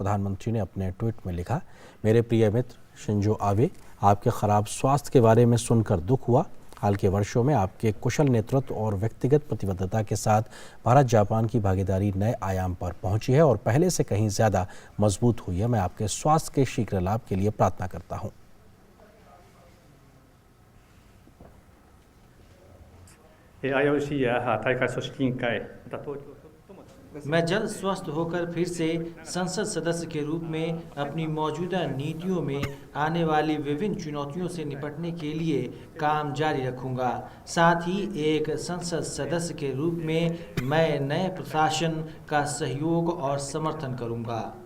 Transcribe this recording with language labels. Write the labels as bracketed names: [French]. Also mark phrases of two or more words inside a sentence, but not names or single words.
[Hindi] प्रधानमंत्री ने अपने ट्वीट में लिखा, मेरे प्रिय मित्र शिंजो आबे, आपके खराब स्वास्थ्य के बारे में सुनकर दुख हुआ। हाल के वर्षों में आपके कुशल नेतृत्व और व्यक्तिगत प्रतिबद्धता के साथ भारत जापान की भागीदारी नए आयाम पर पहुंची है और पहले से कहीं ज़्यादा मजबूत हुई है। मैं आपके स्वास्थ्य के शीघ्र लाभ के लिए प्रार्थना करता हूं। [Japanese] IOC や大会組織委員会、また東京 [Hindi] मैं जल्द स्वस्थ होकर फिर से संसद सदस्य के रूप में अपनी मौजूदा नीतियों में आने वाली विभिन्न चुनौतियों से निपटने के लिए काम जारी रखूंगा। साथ ही एक संसद सदस्य के रूप में मैं नए प्रशासन का सहयोग और समर्थन करूंगा।